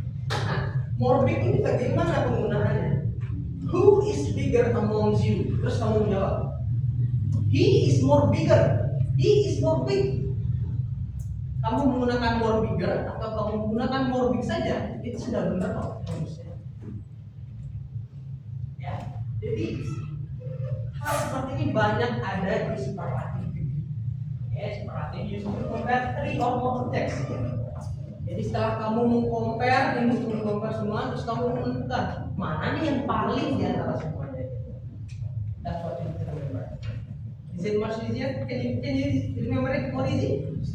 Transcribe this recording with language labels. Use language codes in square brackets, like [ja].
[id] Nah, morbid ini bagaimana penggunaannya? [en] Who is bigger amongst you? [id] Terus kamu menjawab, [en] he is more bigger. He is more big. [id] Kamu menggunakan more bigger atau kamu menggunakan more big saja, itu sudah benar kok rumusnya. Ya, jadi hal seperti ini banyak ada di superlatif. Ya, superlatif [en] used to compare three or more objects. [id] setelah kamu mengcompare ini, mengcompare semua, terus kamu menentukan mana nih yang paling di antara semuanya. [en] That's what you need to remember. Is it much easier? Can you remember it more easy?